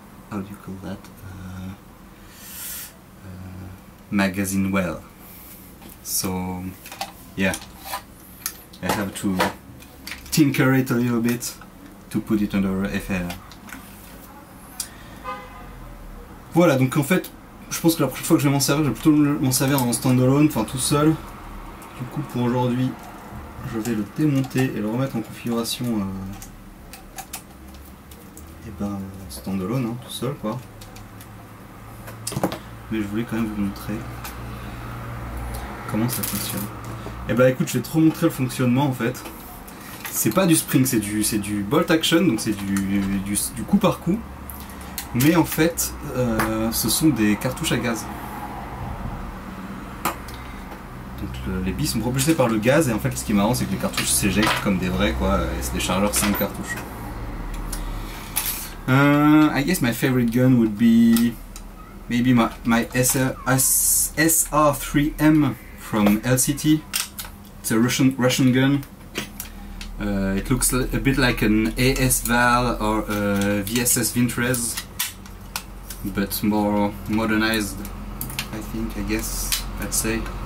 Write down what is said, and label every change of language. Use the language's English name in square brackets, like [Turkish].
[English] How do you call that? Magazine well. So yeah, I have to tinker it a little bit to put it under FL. [French] Voilà, donc en fait, je pense que la prochaine fois que je vais m'en servir, je vais plutôt m'en servir en standalone, enfin tout seul. Du coup, pour aujourd'hui, je vais le démonter et le remettre en configuration standalone, hein, tout seul quoi. Mais je voulais quand même vous montrer comment ça fonctionne. Et bah écoute, je vais te remontrer le fonctionnement en fait. C'est pas du spring, c'est du bolt action, donc c'est du coup par coup. Mais en fait, ce sont des cartouches à gaz. Donc les billes sont propulsées par le gaz et en fait ce qui est marrant c'est que les cartouches s'éjectent comme des vrais quoi, et c'est des chargeurs 5 cartouches. [English] I guess my favorite gun would be maybe my SR3M from LCT. It's a Russian gun. It looks a bit like an AS Val or a VSS Vintrez, but more modernized, I think, I guess, I'd say.